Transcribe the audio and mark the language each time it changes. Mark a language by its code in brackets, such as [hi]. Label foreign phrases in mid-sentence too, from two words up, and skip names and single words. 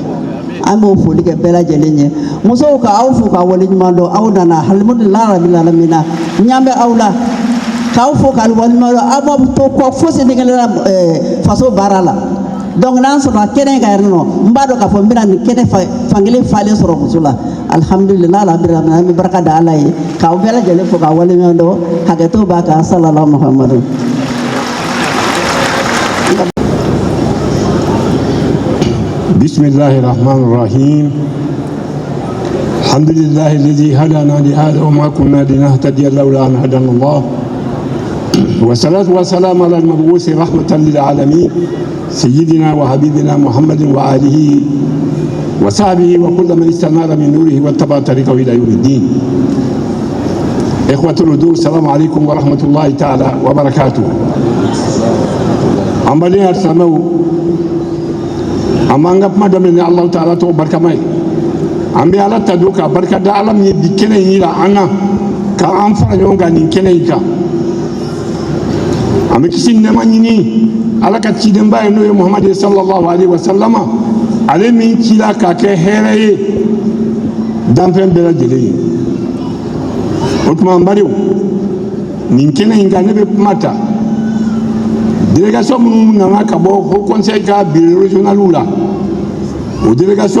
[bm] An b'o foli kɛ bɛɛ lajɛlen ye. Musow ka aw fo ka waleɲuman dɔn, aw nana [ar] الحمد لله رب العالمين, [bm] n ɲɛ bɛ aw la k'aw fo k'aw waleɲuman dɔn, aw ma to kɔ fosi ne kɛlen faso baara la. Donc n'an sɔrɔ kɛnɛ in kan yɛrɛ nɔ, n b'a dɔn k'a fɔ n bɛna nin kɛnɛ fankelen falen sɔrɔ muso la. [ar] الحمد لله رب العالمين, [bm] an bɛ barika da Ala ye k'aw bɛɛ lajɛlen fo k'aw waleɲuman dɔn, hakɛto b'a kan sallallahu Muhammadu. [ar] بسم الله الرحمن الرحيم الحمد لله الذي هدانا لهذا وما كنا لنهتدي لولا أن هدانا الله والصلاة والسلام على المبعوث رحمة للعالمين سيدنا وحبيبنا محمد وآله وصحبه وكل من استنار من نوره واتبع طريقه إلى يوم الدين. إخوة الحضور السلام عليكم ورحمة الله تعالى وبركاته. أمبالي أرسلوا [bm] amanga kuma daminɛ [ar] الله تعالى [bm] to barkamai an bɛ Ala ta don ka barika da Ala min ye bi kɛnɛ in yira an na ka an fara ɲɔgɔn kan nin kɛnɛ in kan an bɛ kisi nɛɛma ɲini Ala ka cidenba ye n'o ye Muhamadu [ar] صلى الله عليه وسلم [bm] ale min cila k'a kɛ hɛrɛ ye danfɛn bɛɛ lajɛlen ye o tuma n bariw nin kɛnɛ in kan ne bɛ kuma ta délégation minnu nana ka bɔ Haut Conseil ka [fr] bureau régional [bm] la o délégation